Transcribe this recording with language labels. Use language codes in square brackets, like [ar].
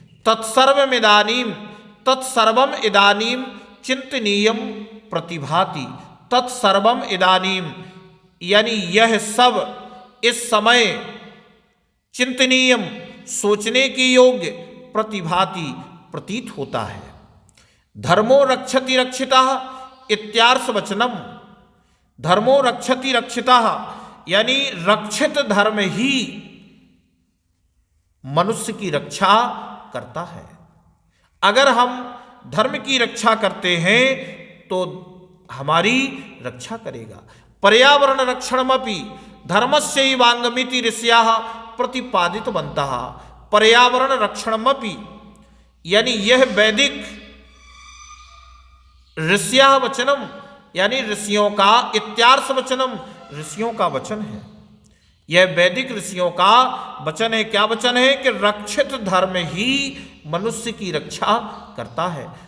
[sa] तत्सर्वम इदानीम चिंतनीयम प्रतिभाति। तत्सर्वम इदानीम [hi] यानी यह सब इस समय [sa] चिंतनीयम [hi] सोचने के योग्य [sa] प्रतिभाति [hi] प्रतीत होता है। [sa] धर्मो रक्षति रक्षितः इत्यार्थ वचनम। धर्मो रक्षति रक्षितः [hi] यानी रक्षित धर्म ही मनुष्य की रक्षा करता है। अगर हम धर्म की रक्षा करते हैं तो हमारी रक्षा करेगा। [sa] पर्यावरण रक्षणमपि धर्मस्यैवांगमिति ऋषयः प्रतिपादितवन्तः। पर्यावरण रक्षणमपि [hi] यानी यह वैदिक [sa] ऋषयः वचनम [hi] यानी ऋषियों का, [sa] इत्यार्थ वचनम [hi] ऋषियों का वचन है। यह वैदिक ऋषियों का वचन है। क्या वचन है? कि रक्षित धर्म ही मनुष्य की रक्षा करता है।